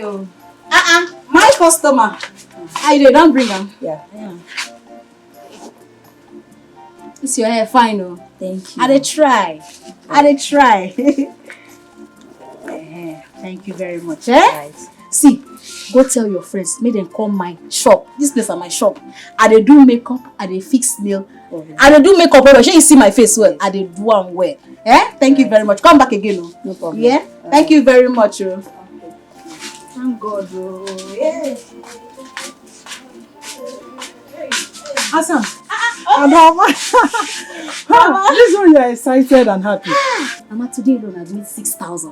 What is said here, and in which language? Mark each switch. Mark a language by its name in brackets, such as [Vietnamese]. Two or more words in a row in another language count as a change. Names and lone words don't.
[Nigerian Pidgin] My customer. I don't bring them. Yeah. It's your hair fine, oh. Thank you. I dey try. Thank you very much. Right. See, go tell your friends, make them come my shop. This place is my shop. I dey do makeup, I dey fix nail. I dey do makeup well. Shey you see my face well. I dey do am well. Thank you very much. Come back again, oh. No problem. Yeah. Thank you very much, oh. Thank God, oh. Yeah. Awesome. Mama. This one you are excited and happy. Mama, today alone I need 6,000.